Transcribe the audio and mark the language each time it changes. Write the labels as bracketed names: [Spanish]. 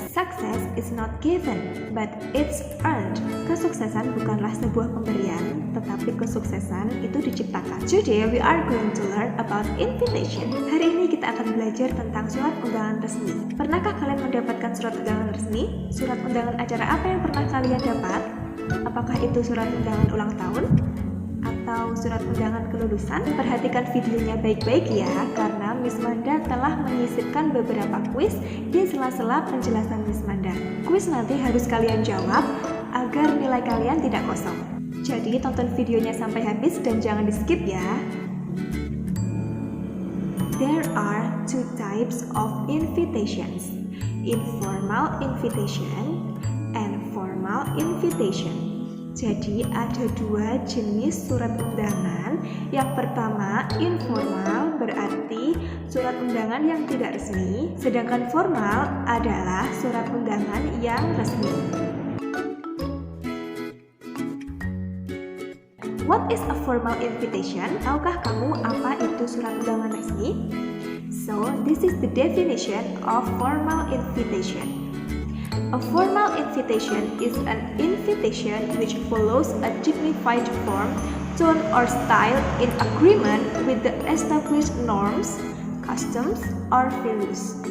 [English] Success is not given, but it's earned. [Indonesian] Kesuksesan bukanlah sebuah pemberian, tetapi kesuksesan itu diciptakan. [English] Today we are going to learn about invitation. [Indonesian] Hari ini kita akan belajar tentang surat undangan resmi. Pernahkah kalian mendapatkan surat undangan resmi? Surat undangan acara apa yang pernah kalian dapat? Apakah itu surat undangan ulang tahun? Atau surat undangan kelulusan? Perhatikan videonya baik-baik ya, karena Miss Manda telah menyisipkan beberapa kuis di sela-sela penjelasan Miss Manda. Kuis nanti harus kalian jawab agar nilai kalian tidak kosong. Jadi tonton videonya sampai habis dan jangan di-skip ya. [English] There are two types of invitations, informal invitation and formal invitation. [Indonesian] Jadi ada dua jenis surat undangan. Yang pertama informal, berarti surat undangan yang tidak resmi. Sedangkan formal adalah surat undangan yang resmi. [English] What is a formal invitation? [Indonesian] Tahukah kamu apa itu surat undangan resmi? [English] So, this is the definition of formal invitation. A formal invitation is an invitation which follows a dignified form, tone, or style in agreement with the established norms, customs, or values.